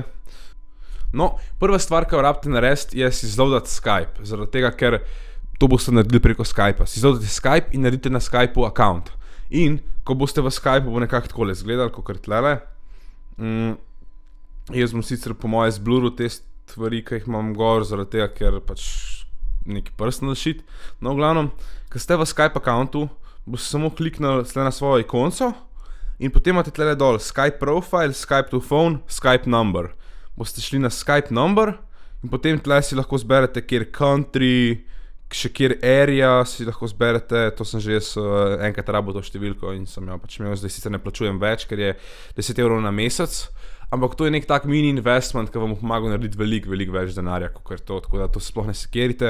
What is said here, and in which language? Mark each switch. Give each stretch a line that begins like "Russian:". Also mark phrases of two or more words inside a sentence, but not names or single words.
Slovenian: No, prva stvar, ki jo rabite narediti, je si zloadati Skype, zaradi tega, ker to boste naredili preko Skypa. Si zloadate Skype in naredite na Skypeu account. In ko boste v Skypeu, bo nekako takole izgledali, kakor tlele. Jaz bom sicer po moje zbluril te stvari, ki jih imam gor, zaradi tega, ker pač neki
English: personal shit.
Slovenian: No, v glavnem, ko ste v Skype accountu, boste samo kliknili tle na svojo ikonco in potem imate tle dol
English: Skype profile, Skype to phone, Skype number.
Slovenian: Boste šli na
English: Skype number
Slovenian: in potem tle si lahko zberete kjer country, še kjer area si lahko zberete, to sem že jaz enkrat rabil to številko in sem jo pač imel, zdaj sicer ne plačujem več, ker je 10 € na mesec, ampak to je nek tak
English: mini investment,
Slovenian: ki vam bo pomagal narediti veliko več denarja, kakor to, tako da to sploh ne sekirite.